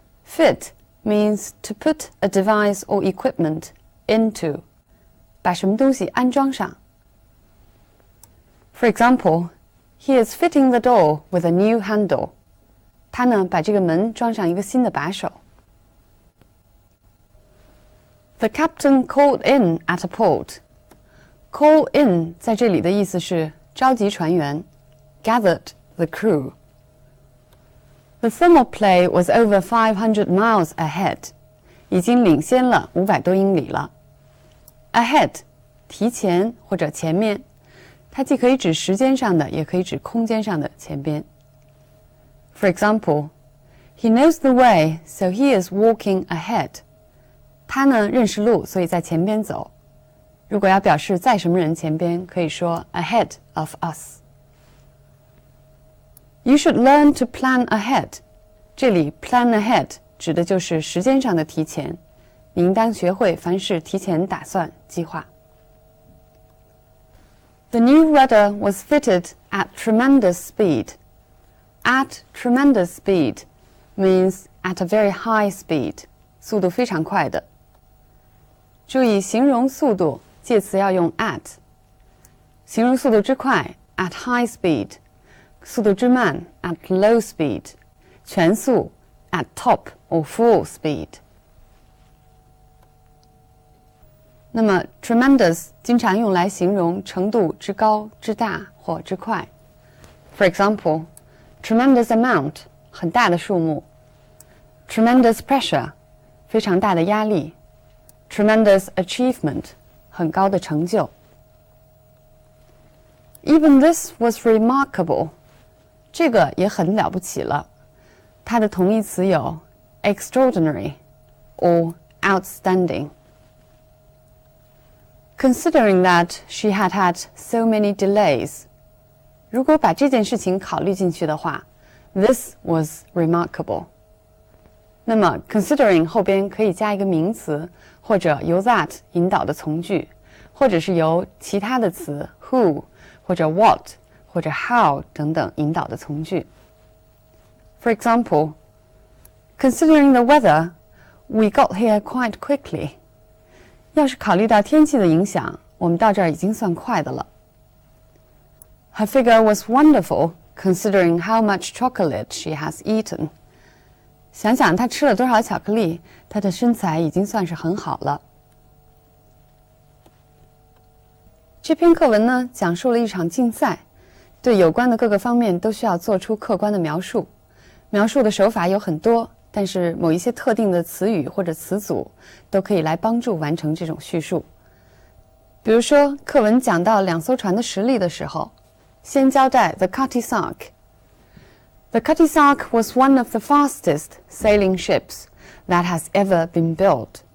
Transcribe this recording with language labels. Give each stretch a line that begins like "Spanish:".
English: Fit means to put a device or equipment into.
Chinese: 把什么东西安装上。
English: For example, he is fitting the door with a new handle.
Chinese: 他呢，把这个门装上一个新的把手。
English: The captain called in at a port. Call in
Chinese: 在这里的意思是召集船员
English: ，gathered the crew.The thermoplay was over 500 miles ahead.
Chinese: 已经领先了500多英里了。 Ahead, 提前或者前面，它既可以指时间上的，也可以指空间上的前边。
English: For example, he knows the way, so he is walking ahead.
Chinese: 他呢认识路，所以在前边走。如果要表示在什么人前边，可以说
English: ahead of us.You should learn to plan ahead.
Chinese: 这里 plan ahead 指的就是时间上的提前，你应当学会凡事提前打算计划。
English: The new rudder was fitted at tremendous speed. At tremendous speed means at a very high speed.
Chinese: 速度非常快的。注意形容速度，介词要用 at。形容速度之快
English: at high speed。
Chinese: 速度之慢
English: at low speed，
Chinese: 全速
English: at top or full speed。
Chinese: 那么 tremendous 经常用来形容程度之高、之大或之快。 For example, tremendous amount 很大的数目，tremendous pressure 非常大的压力，tremendous achievement 很高的成就。
English: Even this was remarkable.
Chinese: 这个也很了不起了，它的同义词有
English: extraordinary or outstanding. Considering that she had had so many delays.
Chinese: 如果把这件事情考虑进去的话 ，
English: this was remarkable.
Chinese: 那么 considering 后边可以加一个名词，或者由 that 引导的从句，或者是由其他的词 who 或者 what。或者 how 等等引导的从句。
English: For example, considering the weather, we got here quite quickly.
Chinese: 要是考虑到天气的影响，我们到这儿已经算快的了。
English: Her figure was wonderful, considering how much chocolate she has eaten.
Chinese: 想想她吃了多少巧克力，她的身材已经算是很好了。这篇课文呢，讲述了一场竞赛。对有关的各个方面都需要做出客观的描述，描述的手法有很多，但是某一些特定的词语或者词组都可以来帮助完成这种叙述。比如说，课文讲到两艘船的实例的时候，先交代
English: The Cutty Sark。The Cutty Sark was one of the fastest sailing ships that has ever been built.